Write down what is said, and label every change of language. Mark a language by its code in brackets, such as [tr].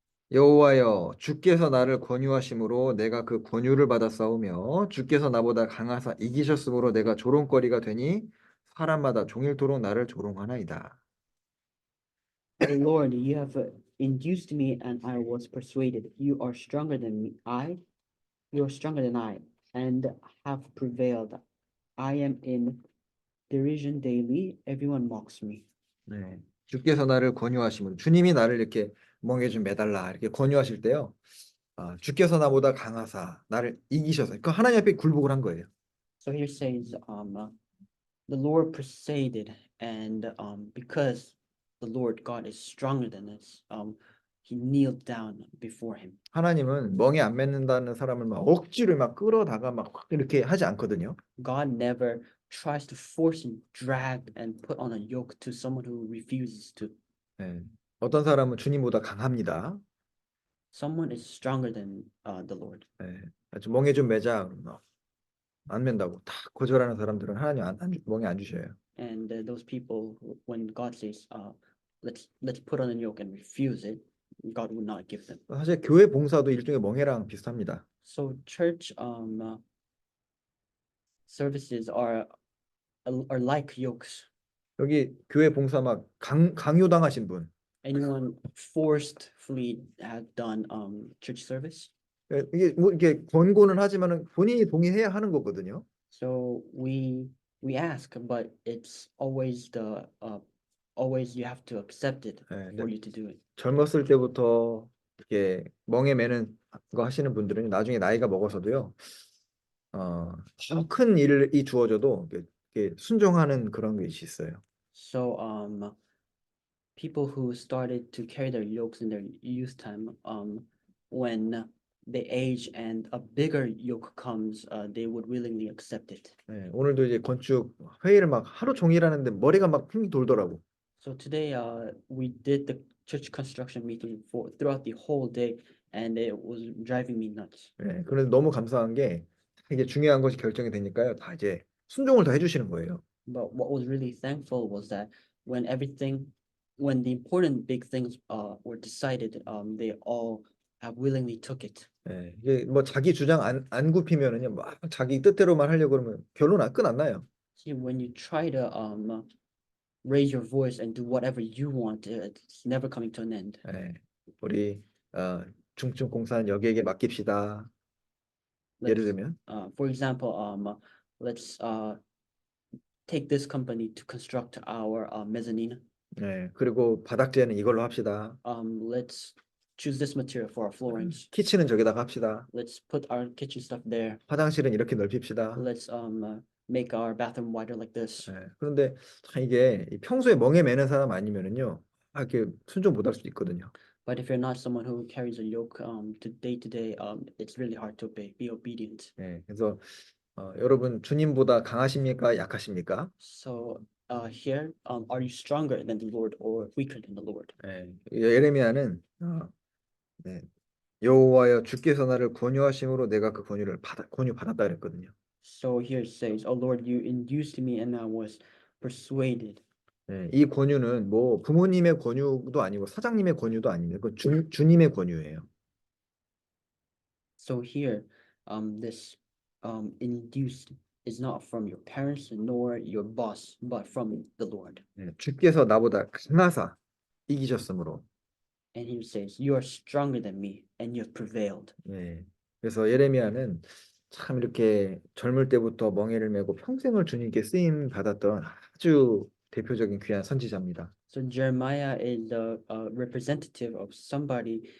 [ko] 여호와여 주께서 나를 권유하심으로 내가 그 권유를 받아 싸우며 주께서 나보다 강하사 이기셨으므로 내가 조롱거리가 되니 사람마다 종일토록 나를 조롱하나이다. [en] O Lord, you have induced me, and I was persuaded. You are stronger than me. You are stronger than I, and have prevailed. I am in derision daily. Everyone mocks me. [ko] 네. 주께서 나를 권유하심으로 주님이 나를 이렇게 멍에 좀 매달라 이렇게 권유하실 때요. 주께서 나보다 강하사 나를 이기셔서 그 하나님 앞에 굴복을 한 거예요. [en] So here says, the Lord persuaded, and because the Lord God is stronger than us, he kneeled down before him. [ko] 하나님은 멍에 안 맺는다는 사람을 막 억지로 막 끌어다가 막 확 이렇게 하지 않거든요. [en] God never tries to force and drag and put on a yoke to someone who refuses to. [ko] 네. 어떤 사람은 주님보다 강합니다. [en] Someone is stronger than the Lord. [ko] 네. 좀 멍에 좀 매자 안 맨다고 다 거절하는 사람들은 하나님 멍에 안 주셔요. [en] And those people, when God says, let's put on a yoke and refuse it, God would not give them. [ko] 사실 교회 봉사도 일종의 멍에랑 비슷합니다. [en] So church services are like yokes. [ko] 여기 교회 봉사 막 강요당하신 분, [en] Anyone forcefully had done church service? [ko] 이게 뭐 이게 권고는 하지만은 본인이 동의해야 하는 거거든요. [en] So we ask, but it's always always you have to accept it [ko] 네, [en] for you to do it. [ko] 젊었을 때부터 이렇게 멍에 매는 거 하시는 분들은 나중에 나이가 먹어서도요. 더 큰 일이 주어져도 이렇게 순종하는 그런 게 있어요. [en] So people who started to carry their yokes in their youth time, when they age and a bigger yoke comes, they would willingly accept it. [ko] 네, 오늘도 이제 건축 회의를 막 하루 종일 하는데 머리가 막 핑 돌더라고. [en] So today, we did the church construction meeting throughout the whole day, and it was driving me nuts. [ko] 네, 그래서 너무 감사한 게 이게 중요한 것이 결정이 되니까요. 다 이제 순종을 다 해주시는 거예요. [en] But what was really thankful was that when the important big things were decided, they all willingly took it. [ko] 네, 이게 뭐 자기 주장 안 굽히면은요, 막 자기 뜻대로만 하려고 그러면 결론 끝 안 나요. [en] See, when you try to raise your voice and do whatever you want, it's never coming to an end. [ko] 네, 우리 중증 공사는 여기에게 맡깁시다. 예를 들면 [en] For example, let's take this company to construct our mezzanine. [ko] 네, 그리고 바닥재는 이걸로 합시다. [en] Let's choose this material for our floorings. [ko] 키친은 저기다가 합시다. [en] Let's put our kitchen stuff there. [ko] 화장실은 이렇게 넓힙시다. [en] Let's make our bathroom wider like this. [ko] 네, 그런데 참 이게 평소에 멍에 매는 사람 아니면은요, 이렇게 순종 못할 수도 있거든요. [en] But if you're not someone who carries a yoke to day, it's really hard to be obedient. [ko] 네, 그래서 여러분 주님보다 강하십니까, 약하십니까? [en] So here, are you stronger than the Lord or weaker than the Lord? [ko] 네, 예레미야는 네, 여호와여 주께서 나를 권유하심으로 내가 그 권유 받았다 그랬거든요. [en] So here it says, "Oh Lord, you induced me, and I was persuaded." [ko] 네, 이 권유는 뭐 부모님의 권유도 아니고 사장님의 권유도 아닙니다. 그 주님의 권유예요. [en] So here, this induced is not from your parents nor your boss, but from the Lord. [ko] 네, 주께서 나보다 강하사 이기셨으므로. [en] And here it says, "You are stronger than me, and you have prevailed." [ko] 네, 그래서 예레미야는 참 이렇게 젊을 때부터 멍에를 메고 평생을 주님께 쓰임 받았던 아주 대표적인 귀한 선지자입니다. [en] So Jeremiah is the representative of somebody